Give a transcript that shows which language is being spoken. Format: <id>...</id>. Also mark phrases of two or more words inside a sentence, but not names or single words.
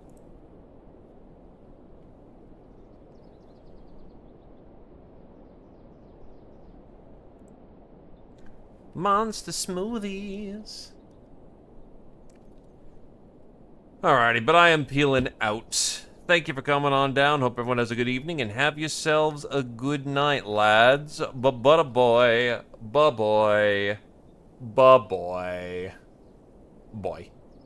<en>Monster smoothies. Alrighty, but I am peeling out. Thank you for coming on down. Hope everyone has a good evening and have yourselves a good night, lads. Ba-ba-da-boy. Ba-boy. Ba-boy. Boy.</en>